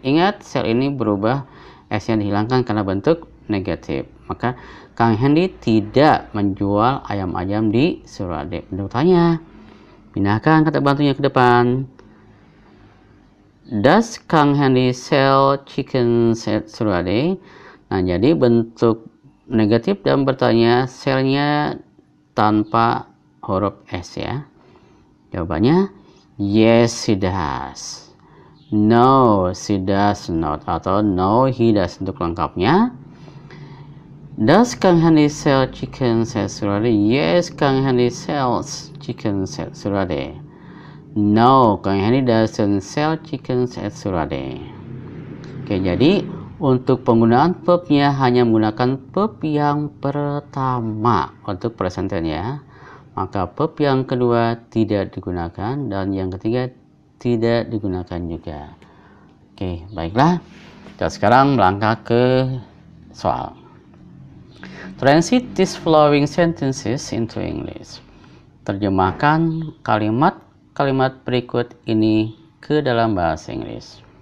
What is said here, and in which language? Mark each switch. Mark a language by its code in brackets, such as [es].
[id] Ingat, sell ini berubah, S yang dihilangkan karena bentuk negatif. Maka Kang Henry tidak menjual ayam-ayam di Surade. Bentuk tanya, pindahkan kata bantunya ke depan. [en] Does Kang Henry sell chickens at Surade? [id] Nah, jadi bentuk negatif dan bertanya, sell-nya tanpa huruf S ya. Jawabannya, [en] yes, he does. No, she does not. Atau no, he does [id] untuk lengkapnya. [en] Does Kang Hendy sell chickens at Surade? Yes, Kang Hendy sells chickens at Surade. No, Kang Hendy doesn't sell chickens at Surade. [id] Oke, jadi untuk penggunaan verbnya hanya menggunakan verb yang pertama untuk present tense ya. Maka verb yang kedua tidak digunakan dan yang ketiga tidak digunakan juga. Oke, baiklah. Kita sekarang melangkah ke soal. [en] Translate these following sentences into English. [id] Terjemahkan kalimat-kalimat berikut ini ke dalam bahasa Inggris.